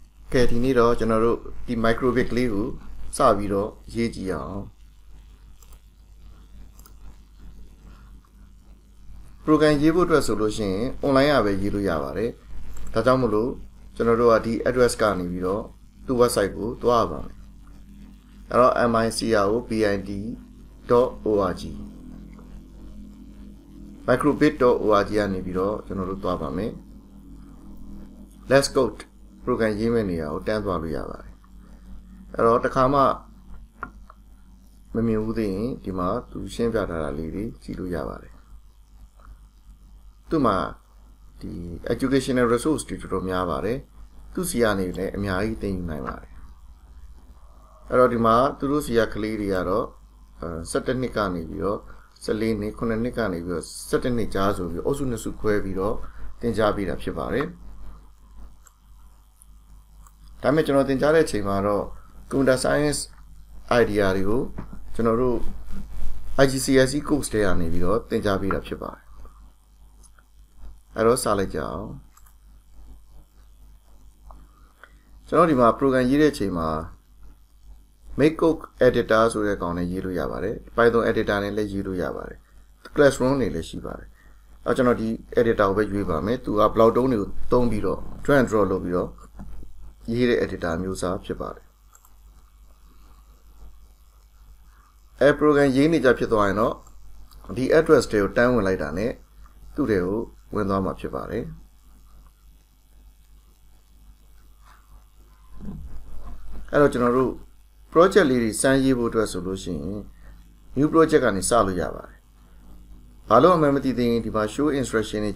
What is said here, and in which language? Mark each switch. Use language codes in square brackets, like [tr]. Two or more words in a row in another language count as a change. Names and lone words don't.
[my] ကဲဒီနေ့တော့ကျွန်တော်တို့ဒီ microbit ကလေးကိုစပြီးတော့ရေးကြည့်အောင် program ရေးဖို့အတွက်ဆိုလို့ရှိရင် online ရပဲရေးလို့ရပါတယ်ဒါကြောင့်မလို့ကျွန်တော်တို့ကဒီ address ကနေပြီးတော့သူ့ website ကိုတွားပါမယ်အဲ့တော့ microbit.org microbit.org ကနေပြီးတော့ကျွန်တော်တို့တွားပါမယ် [en] let's code [my] program ရေးမယ့်နေရာကိုတန်းသွားလို့ရပါတယ်အဲ့တော့တစ်ခါမှ မမြင်ဘူးသေးရင်ဒီမှာသူရှင်းပြထားတာလေးတွေကြည့်လို့ရပါတယ်သူ့မှာဒီ [en] educational resource [my] တွေတော်တော်များပါတယ်သူ့စီကနေလည်းအများကြီးသင်ယူနိုင်ပါတယ်အဲ့တော့ဒီမှာသူတို့စီကကလေးတွေကတော့17နှစ်ကနေပြီးတော့14နှစ်9နှစ်ကနေပြီးတော့17နှစ်ကြားဆိုပြီးအုပ်စုနှစ်စုခွဲပြီးတော့သင်ကြားပေးတာဖြစ်ပါတယ် ဒါပေမဲ့ကျွန်တော်သင်ကြားတဲ့အချိန်မှာတော့ [en] computer science idea [my] တွေကိုကျွန်တော်တို့ IGCSE course တွေကနေပြီးတော့သင်ကြားပေးတာဖြစ်ပါတယ်အဲ့တော့စလိုက်ကြအောင် ကျွန်တော်ဒီမှာ program ရေးတဲ့အချိန်မှာ Makecode editor ဆိုတဲ့ကောင်နဲ့ရေးလို့ရပါတယ် Python editor နဲ့လည်းရေးလို့ရပါတယ် Classroom တွေလည်းရှိပါတယ်အဲ့ကျွန်တော်ဒီ editor ကိုပဲရွေးပါမယ်သူက block တုံးတွေကိုသုံးပြီးတော့ [en] drag and drop [my] လုပ်ပြီးတော့ရေးတဲ့ editor မျိုးစားဖြစ်ပါတယ် အဲ program ရေးနေကြဖြစ်သွားရင်တော့ဒီ address တွေကိုတန်းဝင်လိုက်တာနဲ့သူ့တွေကိုဝင်သွားမှာဖြစ်ပါတယ်အဲ့တော့ကျွန်တော်တို့ project လေးတွေစမ်းရေးဖို့အတွက်ဆိုလို့ရှိရင် [en] new project [my] ကနေစလို့ရပါတယ်ဘာလို့အမှန်မသိသေးရင်ဒီမှာ [en] show instruction [my] တွေ